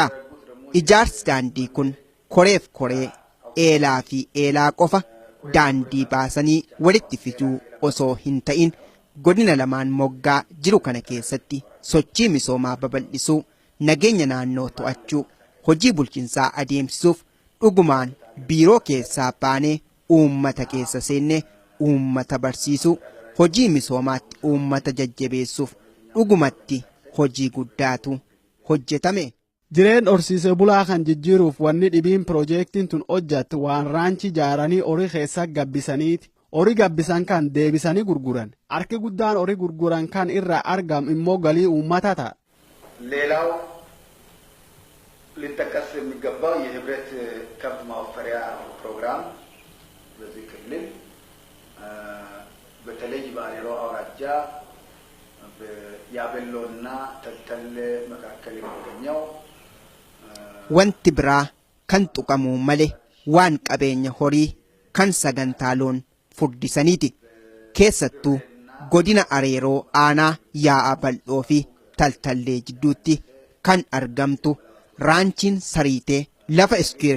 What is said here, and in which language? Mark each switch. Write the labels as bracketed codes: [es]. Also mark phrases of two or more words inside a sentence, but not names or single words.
[om] Ijaarsi daandii kun koreef koree eelaa fi eelaa qofa daandii baasanii walitti fiduu osoo hin ta'in godina lamaan moggaa jiru kana keessatti sochii misoomaa babal'isuu, nageenya naannoo to'achuu, hojii bulchiinsaa adeemsisuuf dhugumaan biiroo keessaa baanee uummata keessa seennee uummata barsiisuu, hojii misoomaatti uummata jajjabeessuuf dhugumatti hojii guddaatu hojjetame. Jireen horsiisee bulaa kan jijjiiruuf wanni dhibiin piroojeektiin tun hojjattu waan raanchi ijaaranii horii keessa gabbisaniiti. Horii gabbisan kan deebisanii gurguran. Harki guddaan horii gurguran kan irraa argamu immoo galii uummata ta'a. [am] ሌላው ሊጠቀስ የሚገባው የህብረት ከብት ማወፈሪያ ፕሮግራም በዚህ ክልል በተለይ በአሬሮ አውራጃ ያበሎና ተልተል መካከል የሚገኘው [om] Wanti biraa kan tuqamuu malee waan qabeenya horii kan sagantaa loon furdisaniiti. Keessattuu godina areeroo aanaa yaa'a bal'oo fi taltallee jidduutti kan argamtu raanchiin sariitee lafa iskuweer